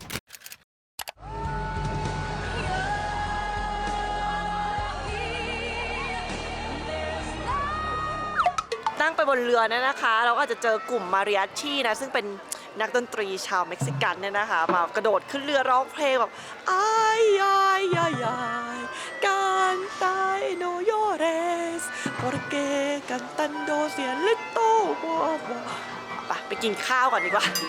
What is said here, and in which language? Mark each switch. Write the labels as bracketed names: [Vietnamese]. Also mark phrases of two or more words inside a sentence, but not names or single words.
[Thai] นั่งไปบนเรือเนี่ยนะคะเราก็อาจจะเจอกลุ่มมาริอาชีนะซึ่งเป็นนักดนตรีชาวเม็กซิกันเนี่ยนะคะมากระโดดขึ้นเรือร้องเพลงแบบ [Spanish] ay ay ay ay canta y no llores porque cantando cielito [Thai] ไปกินข้าวก่อนดีกว่า